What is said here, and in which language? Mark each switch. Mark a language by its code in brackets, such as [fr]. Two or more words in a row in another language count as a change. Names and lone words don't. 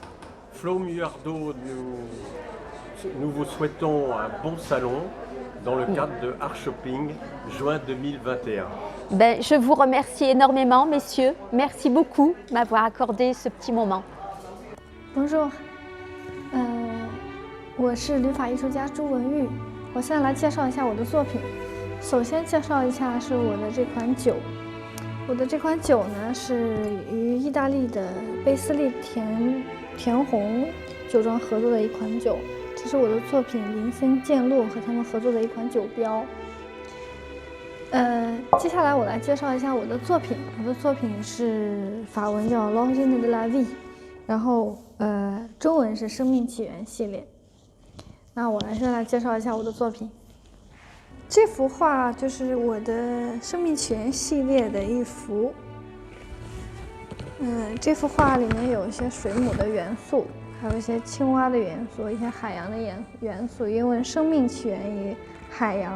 [fr] Flo Muyardo, nous vous souhaitons un bon salon dans le cadre de Art Shopping juin 2021. Je vous remercie énormément, messieurs. Merci beaucoup de m'avoir accordé ce petit moment. Bonjour， [zh] 我是旅法艺术家朱文玉。我现在来介绍一下我的作品。首先介绍一下是我的这款酒。我的这款酒呢是与意大利的贝斯利甜红酒庄合作的一款酒，这是我的作品林森健洛和他们合作的一款酒标。接下来我来介绍一下我的作品。我的作品是法文叫 [fr] L'origine de la vie， [zh] 然后中文是生命起源系列。那我现在来介绍一下我的作品。这幅画就是我的生命起源系列的一幅。这幅画里面有一些水母的元素，还有一些青蛙的元素，一些海洋的元素，因为生命起源于海洋。